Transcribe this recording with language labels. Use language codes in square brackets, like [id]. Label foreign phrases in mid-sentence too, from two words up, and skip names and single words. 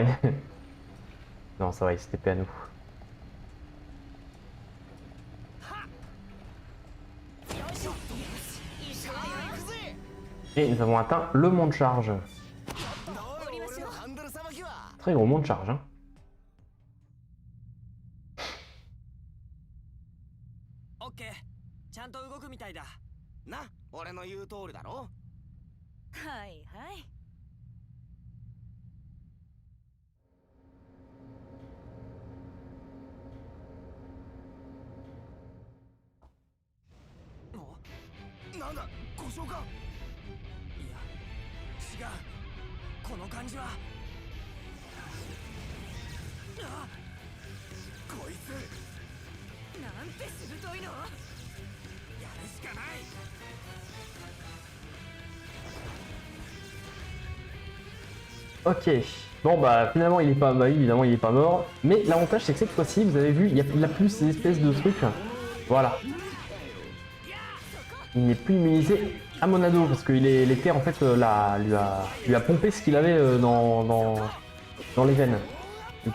[fr] Non, ça va, il s'était TP à nous. Et nous avons atteint le mont de charge. Très gros mont de charge, hein. [ja] Ok, ちゃんと動くみたいだ。な、俺の言う通りだろ。はいはい。なんだ、故障か。いや、違う。この感じは。あ、こいつ。なんて鋭いの。やるしかない。 [fr] Ok, bon bah finalement il est pas, bah évidemment il est pas mort, mais l'avantage c'est que cette fois-ci vous avez vu, il y a plus ces espèces de trucs, voilà. Il n'est plus immunisé à Monado parce que l'éther en fait lui a pompé ce qu'il avait dans les veines.